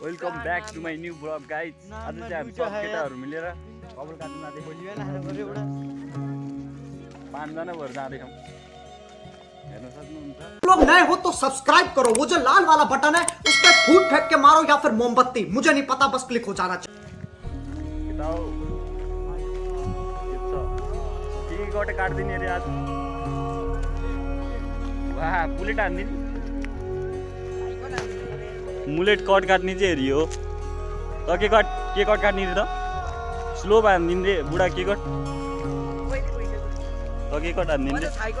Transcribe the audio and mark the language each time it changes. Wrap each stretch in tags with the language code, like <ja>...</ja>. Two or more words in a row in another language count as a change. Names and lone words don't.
<en>welcome back to my new blog guys.</en> <ne>आज चाहिँ हामी सब केटाहरू मिलेर कपाल काट्न जाँदैछौँ। 5 जना भएर जाँदैछौँ। हेर्न सक्नुहुन्छ।</ne> <hi>लोग नए हो तो सब्सक्राइब करो, वो जो लाल वाला बटन है उस पर फूट फेंक के मारो या फिर मोमबत्ती, मुझे नहीं पता, बस क्लिक हो जाना चाहिए।</hi> <ne>के गटे काट्दिने रे आज। वाह बुलेट हान्दिने।</ne> <en>mullet cut</en> <ne>काट्ने चाहिँ हेरी हो त। के कट काट्ने रे त। स्लो हान्दिने रे बुढा। के कट त के कट हान्दिने रे।</ne>